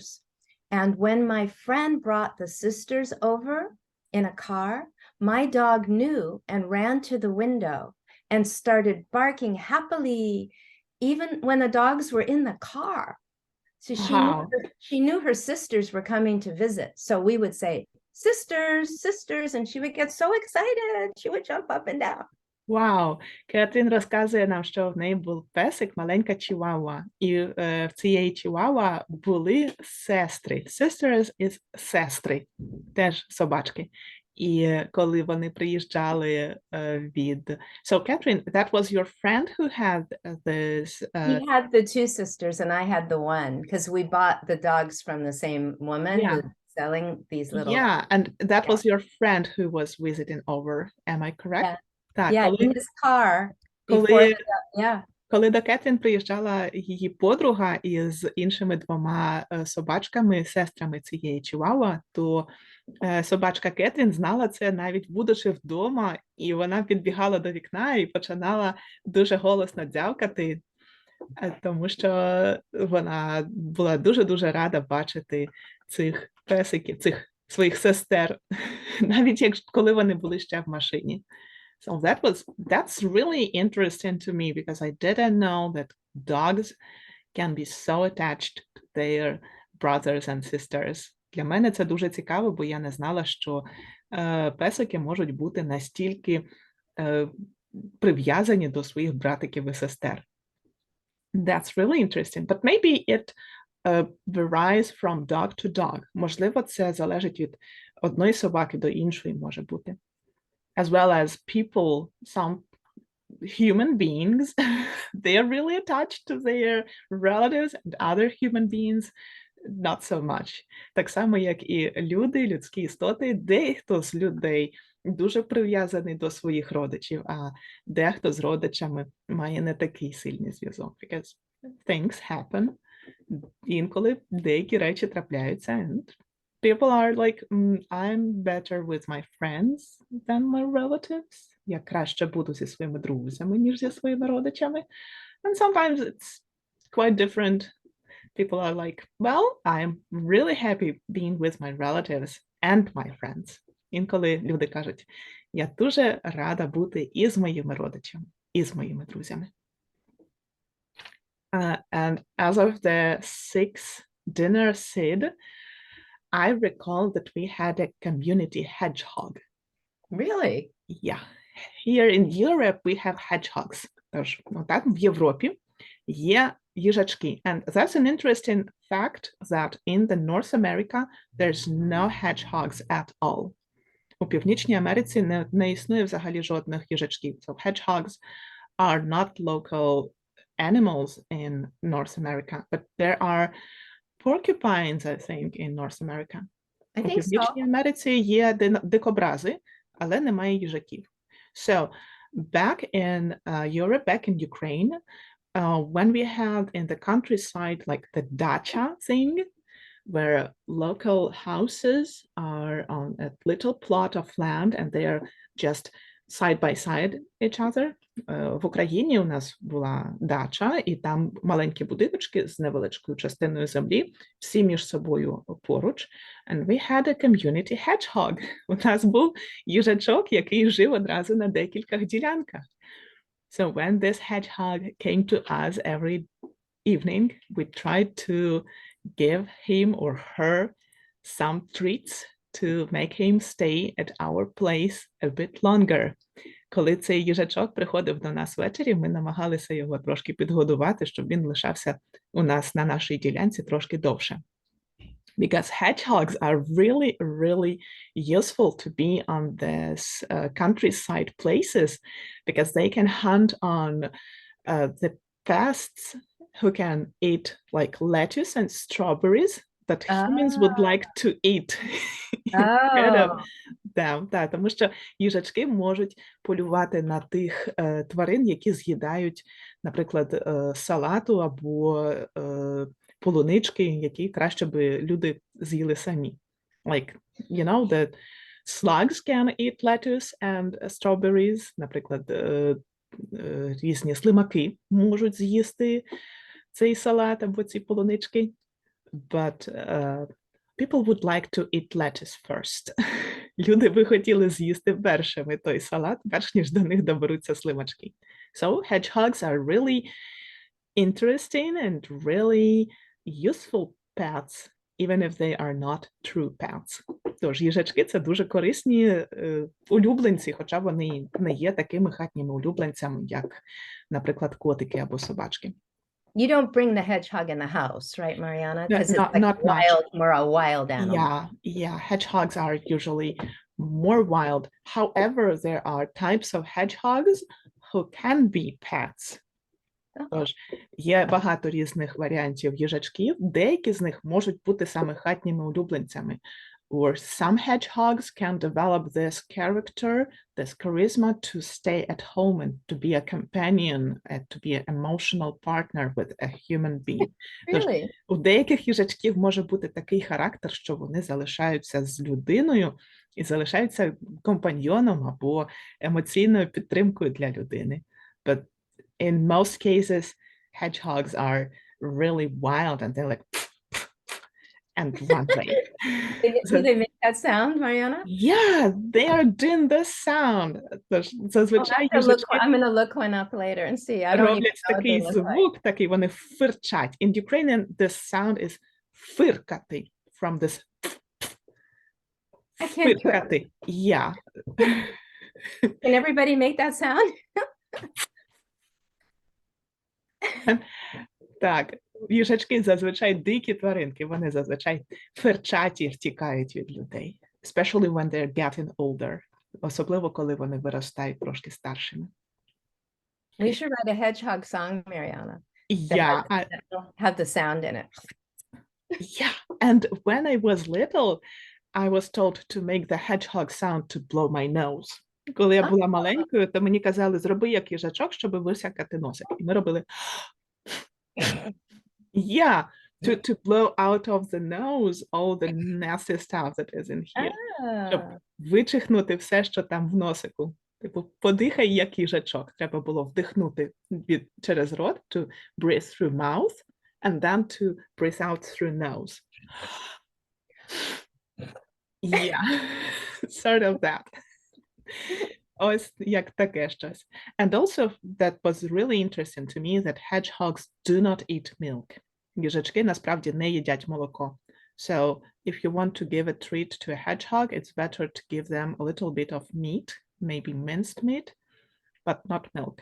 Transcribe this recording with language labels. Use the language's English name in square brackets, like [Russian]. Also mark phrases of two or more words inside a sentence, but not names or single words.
[English] And when my friend brought the sisters over in a car, my dog knew and ran to the window and started barking happily, even when the dogs were in the car. So she knew her sisters were coming to visit. So we would say, sisters, sisters, and she would get so excited. She would jump up and down. [Ukrainian] Вау! Катрін розказує нам, що в неї був песик, маленька чівауа. І в цієї чівауа були сестри. [English] Sisters is [Ukrainian] сестри, теж собачки. І коли вони приїжджали від... [English] So, Katharine, that was your friend who had this... He had the 2 sisters and I had the one, because we bought the dogs from the same woman who's selling these little... Yeah, and that was your friend who was visiting over, am I correct? Yeah. [Ukrainian] Так, [English] Yeah, in his car. Before [Ukrainian] коли, [English] yeah. [Ukrainian] Коли до Кетрін приїжджала її подруга із іншими двома собачками, сестрами цієї Чиуауа, то собачка Кетрін знала це навіть будучи вдома, і вона підбігала до вікна і починала дуже голосно дзявкати, тому що вона була дуже-дуже рада бачити цих песиків, цих своїх сестер, навіть коли вони були ще в машині. [English] So that's really interesting to me because I didn't know that dogs can be so attached to their brothers and sisters. [Ukrainian] Для мене це дуже цікаво, бо я не знала, що песики можуть бути настільки прив'язані до своїх братиків і сестер. [English] That's really interesting. But maybe it varies from dog to dog. [Ukrainian] Можливо, це залежить від одної собаки до іншої може бути. [English] As well as people, some human beings, they are really attached to their relatives, and other human beings not so much. [Ukrainian] Так само, як і люди, людські істоти, дехто з людей дуже прив'язаний до своїх родичів, а дехто з родичами має не такий сильний зв'язок. [English] Because things happen. [Ukrainian] Інколи деякі речі трапляються, [English] and people are like, I'm better with my friends than my relatives. [Ukrainian] Я краще буду зі своїми друзями, ніж зі своїми родичами. [English] And sometimes it's quite different. People are like, well, I'm really happy being with my relatives and my friends. [Ukrainian] Інколи люди кажуть, я дуже рада бути і з моїми родичами, і з моїми друзями. [English] And as of the sixth dinner said, I recall that we had a community hedgehog. Really? Yeah. Here in Europe we have hedgehogs. [Ukrainian] Тож, так, в Європі є їжачки. [English] And that's an interesting fact that in the North America there's no hedgehogs at all. [Ukrainian] У Північній Америці не існує взагалі жодних їжачків. [English] So hedgehogs are not local animals in North America, but there are porcupines, I think, in North America. I [Ukrainian] У [English] think so. [Ukrainian] Північній Америці є дикобрази, але немає їжаків. [English] So back in Europe, back in Ukraine, when we have in the countryside like the dacha thing, where local houses are on a little plot of land and they are just side by side each other. [Ukrainian] В Україні у нас була дача, і там маленькі будиночки з невеличкою частиною землі, всі між собою поруч. [English] And we had a community hedgehog. [Ukrainian] У нас був їжачок, який жив одразу на декількох ділянках. [English] So when this hedgehog came to us every evening, we tried to give him or her some treats to make him stay at our place a bit longer. [Ukrainian] Коли цей їжачок приходив до нас ввечері, ми намагалися його трошки підгодувати, щоб він лишався у нас на нашій ділянці трошки довше. [English] Because hedgehogs are really, really useful to be on this countryside places, because they can hunt on the pests who can eat like lettuce and strawberries that humans would like to eat instead of them. [Ukrainian] Тому що їжачки можуть полювати на тих тварин, які з'їдають, наприклад, салату або полунички, які краще би люди з'їли самі. [English] Like, you know, the slugs can eat lettuce and strawberries. [Ukrainian] Наприклад, різні слимаки можуть з'їсти цей салат або ці полунички. [English] But people would like to eat lettuce first. [Ukrainian] Люди би хотіли з'їсти першими той салат, перш ніж до них доберуться слимачки. [English] So hedgehogs are really interesting and really useful pets, even if they are not true pets. [Ukrainian] Тож їжачки – це дуже корисні улюбленці, хоча вони не є такими хатніми улюбленцями, як, наприклад, котики або собачки. [English] You don't bring the hedgehog in the house, right, Marianna? Because it's Not like wild, much. more a wild animal. Yeah. Hedgehogs are usually more wild. However, there are types of hedgehogs who can be pets. [Ukrainian] Тож, є багато різних варіантів їжачків, деякі з них можуть бути саме хатніми улюбленцями, [English] or some hedgehogs can develop this character, this charisma to stay at home and to be a companion and to be an emotional partner with a human being. [Ukrainian] Тож [English] Really? [Ukrainian] у деяких їжачків може бути такий характер, що вони залишаються з людиною і залишаються компаньйоном або емоційною підтримкою для людини. [English] But in most cases, hedgehogs are really wild and they're like and run away. Do they make that sound, Marianna? Yeah, they are doing this sound. [Ukrainian] Тож зазвичай їжачки [English] I'm going to look one up later and see. I don't even [Ukrainian] роблять [English] know what they [Ukrainian] такий [English] look like. [Ukrainian] звук, такий вони фирчать. [English] In Ukrainian, this sound is фиркати, from this I can't do it. фиркати. Yeah. Can everybody make that sound? [Ukrainian] Так, їжачки зазвичай дикі тваринки, вони зазвичай фирчать і втікають від людей. [English] Especially when they're getting older. [Ukrainian] Особливо, коли вони виростають трошки старшими. [English] We should write a hedgehog song, Marianna. Yeah, That'll have the sound in it. yeah. And when I was little, I was told to make the hedgehog sound to blow my nose. [Ukrainian] Коли я була маленькою, то мені казали, зроби як їжачок, щоб висякати носик. І ми робили [English] yeah, to blow out of the nose all the nasty stuff that is in here. [Ukrainian] Щоб вичихнути все, що там в носику. Типу, подихай як їжачок. Треба було вдихнути через рот, [English] to breathe through mouth, and then to breathe out through nose. Yeah, sort of that. [Ukrainian] Ось як таке щось. [English] And also, that was really interesting to me that hedgehogs do not eat milk. [Ukrainian] Їжачки насправді не їдять молоко. [English] So, if you want to give a treat to a hedgehog, it's better to give them a little bit of meat, maybe minced meat, but not milk.